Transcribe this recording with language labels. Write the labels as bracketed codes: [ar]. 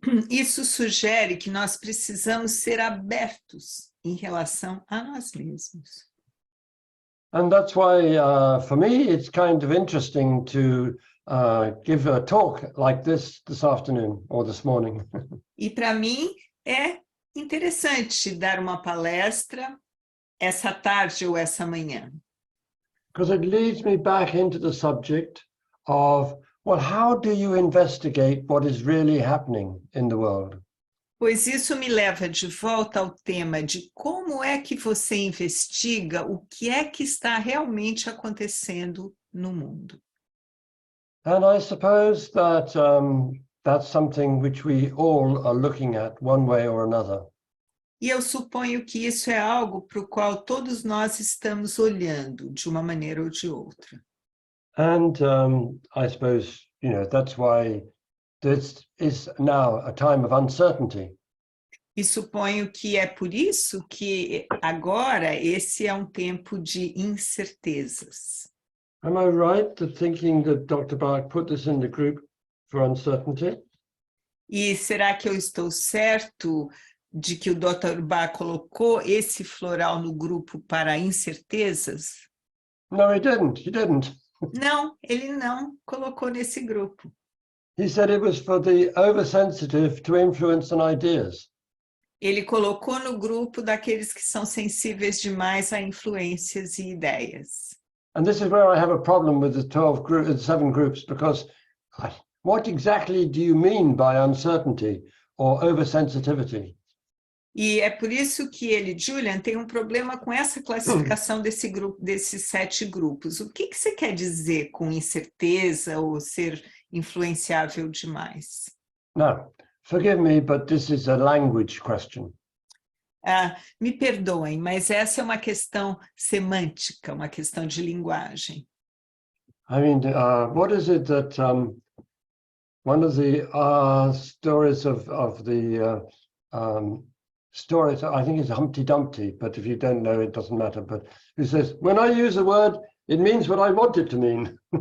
[pt] Isso sugere que nós precisamos ser abertos em relação a nós mesmos. [en] And that's why, for me, it's kind of interesting to give a talk like this afternoon or this morning. [pt] E para mim é interessante dar uma palestra essa tarde ou essa manhã. [en] Because it leads me back into the subject of, well, how do you investigate what is really happening in the world? [pt] Pois isso me leva de volta ao tema de como é que você investiga o que é que está realmente acontecendo no mundo. [en] And I suppose that that's something which we all are looking at one way or another. [pt] E eu suponho que isso é algo para o qual todos nós estamos olhando, de uma maneira ou de outra. [en] And I suppose, that's why this is now a time of uncertainty. [pt] E suponho que é por isso que agora esse é um tempo de incertezas. [en] Am I right to thinking that Dr. Bach put this in the group for uncertainty? [pt] E será que eu estou certo de que o Dr. Bach colocou esse floral no grupo para incertezas? [en] No, he didn't. He didn't. [pt] Não, ele não colocou nesse grupo. [en] He said it was for the oversensitive to influence and ideas. [pt] Ele colocou no grupo daqueles que são sensíveis demais a influências e ideias. [en] And this is where I have a problem with the 7 groups, because what exactly do you mean by uncertainty or oversensitivity? [pt] E é por isso que ele, Julian, tem um problema com essa classificação desse grupo, desses 7 grupos. O que você quer dizer com incerteza ou ser influenciável demais? [en] Now, forgive me, but this is a language question. [pt] Me perdoem, mas essa é uma questão semântica, uma questão de linguagem. [en] I mean, what is it that one of the stories of the stories, I think it's Humpty Dumpty, but if you don't know, it doesn't matter. But he says, when I use a word, it means what I want it to mean.